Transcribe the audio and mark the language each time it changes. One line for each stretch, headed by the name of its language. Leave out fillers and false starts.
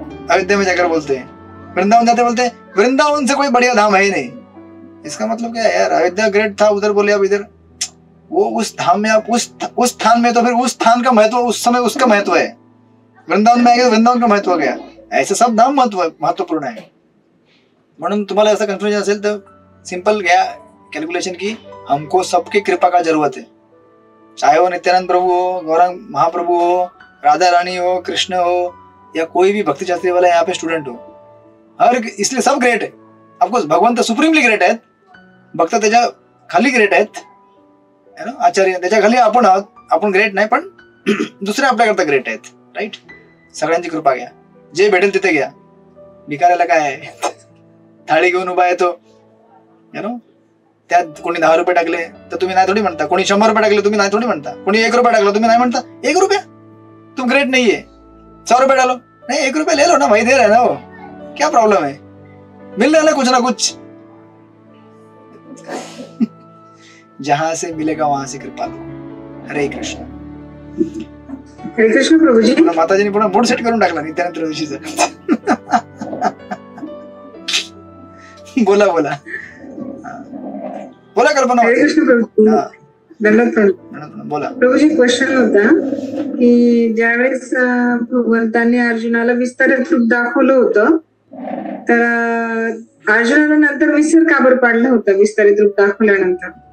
Hindi: अयोध्या में जाकर बोलते हैं. वृंदावन जाते बोलते हैं वृंदावन से कोई बढ़िया धाम है ही नहीं. इसका मतलब क्या है यार, अयोध्या ग्रेट था, उधर बोले आप इधर. वो उस धाम में आप उस स्थान में, तो फिर उस स्थान का महत्व उस समय उसका महत्व है. वृंदावन में आएगा वृंदावन का महत्व गया. ऐसे सब धाम महत्वपूर्ण है.
Marathi: म्हणून तुम्हाला असं कन्फ्युजन असेल तर सिंपल घ्या कैलकुलेशन की
Hindi: हमको सबकी कृपा का जरूरत है. चाहे वो नित्यानंद प्रभु हो, गौरांग महाप्रभु हो, राधा रानी हो, कृष्ण हो, या कोई भी भक्ति शास्त्री वाला यहाँ पे स्टूडेंट हो, हर इसलिए सब ग्रेट है.
Marathi: ऑफकोर्स भगवंत सुप्रीमली ग्रेट आहेत, भक्त त्याच्या खाली ग्रेट आहेत, आचार्य त्याच्या खाली आपण आहोत. आपण ग्रेट नाही, पण दुसरे आपल्याकरता ग्रेट आहेत. राईट. सगळ्यांची कृपा घ्या, जे भेटेल तिथे घ्या. भिकाऱ्याला काय आहे, थाळी घेऊन उभा येतो, त्यात कोणी 10 रुपये टाकले तर तुम्ही नाही थोडी म्हणता, कोणी 100 रुपये टाकले तुम्ही नाही थोडी म्हणता, कोणी 1 रुपया टाकला तुम्ही नाही म्हणता
Hindi: 1 रुपया तुम ग्रेट नहीं है. 100 रुपये डालो, नहीं 1 रुपया ले लो ना भाई, दे रहे ना वो, क्या प्रॉब्लम है, मिल रहा है ना कुछ ना कुछ. जहां से मिलेगा वहां से कृपा लो. हरे कृष्ण. हरे कृष्ण प्रभूजी.
Marathi: माताजीने पुन्हा मूड सेट करून टाकला नित्यानंद ऋषीचा. बोला बोला बोला कल्पना. हरे कृष्ण प्रभू. बोला प्रभूजी. क्वेश्चन होता की ज्यावेळेस भगवंतांनी अर्जुनाला विस्तारित रूप दाखवलं होतं, तर अर्जुनाला नंतर विसर का बरं पाडलं होतं विस्तारित रूप दाखवल्यानंतर?